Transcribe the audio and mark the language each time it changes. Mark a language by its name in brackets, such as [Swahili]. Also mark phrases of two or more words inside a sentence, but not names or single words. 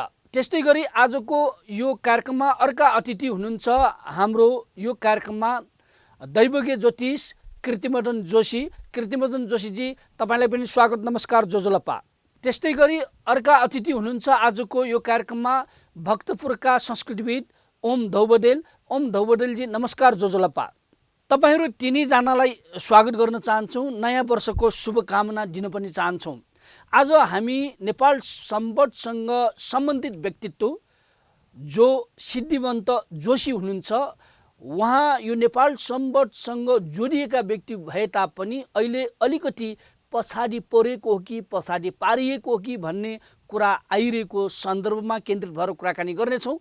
[Nepali] त्यस्तै गरी आजको यो कार्यक्रममा अर्का अतिथि हुनुहुन्छ हाम्रो यो कार्यक्रममा दैवज्ञ ज्योतिष कृतिमदन जोशी। कृतिमदन जोशीजी तपाईँलाई पनि स्वागत, नमस्कार जोजोलप्पा। त्यस्तै गरी अर्का अतिथि हुनुहुन्छ आजको यो कार्यक्रममा भक्तपुरका संस्कृतिविद ओम धौबडेल। ओम धौबडेलजी नमस्कार जोजोलप्पा। तपाईँहरू तिनैजनालाई स्वागत गर्न चाहन्छौँ, नयाँ वर्षको शुभकामना दिन पनि चाहन्छौँ। आज हामी नेपाल सम्बतसँग सम्बन्धित व्यक्तित्व जो सिद्धिवन्त जोशी हुनुहुन्छ, उहाँ यो नेपाल सम्बतसँग जोडिएका व्यक्ति भए तापनि अहिले अलिकति पछाडि परेको हो कि पछाडि पारिएको हो कि भन्ने कुरा आइरहेको सन्दर्भमा केन्द्रित भएर कुराकानी गर्नेछौँ।